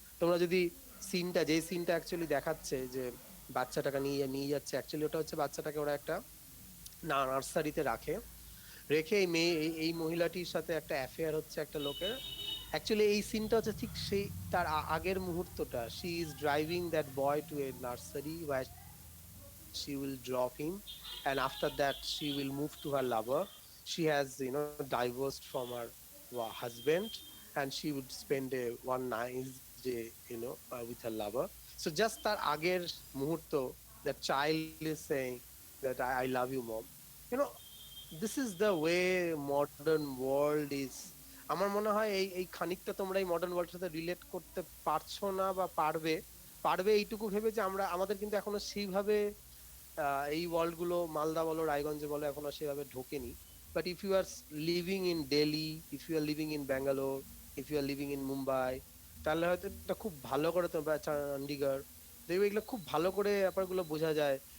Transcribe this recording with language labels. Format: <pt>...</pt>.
<bn>তোমরা যদি সিনটা, যে সিনটা অ্যাকচুয়ালি দেখাচ্ছে যে বাচ্চাটাকে নিয়ে নিয়ে যাচ্ছে, অ্যাকচুয়ালি ওটা হচ্ছে বাচ্চাটাকে ওরা একটা নার্সারিতে রাখে, রেখে এই মেয়ে, এই মহিলাটির সাথে একটা অ্যাফেয়ার হচ্ছে একটা লোকের। অ্যাকচুয়ালি এই সিনটা হচ্ছে ঠিক সেই তার আগের মুহূর্তটা,</bn> <en>She is driving that boy to a nursery where she will drop him, and after that she will move to her lover. She has, divorced from her husband, and she would spend a one nice day, with her lover. So just</en> <bn>তার আগের মুহূর্ত,</bn> <en>that child is saying that I love you mom. you know this is the way modern world is.</en> <bn>আমার মনে হয় এই খানিকটা তোমরা এই মডার্ন ওয়ার্ল্ডের সাথে রিলেট করতে পারছো না, বা পারবে, এইটুকু ভেবে যে আমাদের কিন্তু এখনো সেইভাবে এই ওয়ার্ল্ড গুলো, মালদা বলো, রায়গঞ্জে বলো, এখনো সেভাবে ঢোকেনি।</bn> <en>but if you are living in Delhi, if you are living in Bangalore, if you are living in Mumbai,</en> <bn>তাহলে হয়তো এটা খুব ভালো করে, তো চণ্ডীগড়, দেখবে এগুলো খুব ভালো করে ব্যাপারগুলো বোঝা যায়।</bn>